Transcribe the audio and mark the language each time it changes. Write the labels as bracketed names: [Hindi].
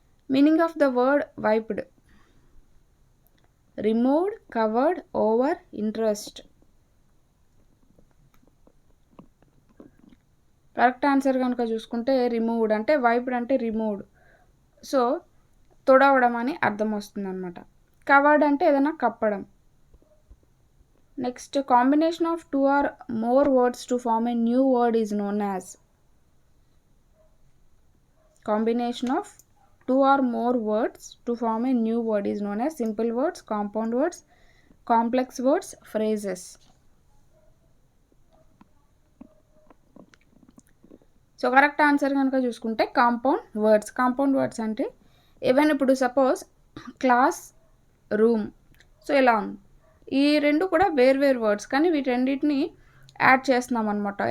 [English] Meaning of the word wiped, removed, covered, over, interest. [Telugu] Correct answer కనుక చూసుకుంటే removed, అంటే wiped అంటే removed, so తొడవడం అని అర్థం వస్తుంది అనమాట. కవర్డ్ అంటే ఏదైనా కప్పడం. [English] Next, combination of 2 or more words to form a new word is known as. Combination of 2 or more words to form a new word is known as simple words, compound words, complex words, phrases. [Telugu] So correct answer కనుక చూసుకుంటే compound words. Compound words అంటే even ఇప్పుడు suppose class, room, so ఇలా ఉంది. ఈ రెండు కూడా వేర్వేరు వర్డ్స్, కానీ వీటన్నిటిని యాడ్ చేస్తున్నాం అనమాట.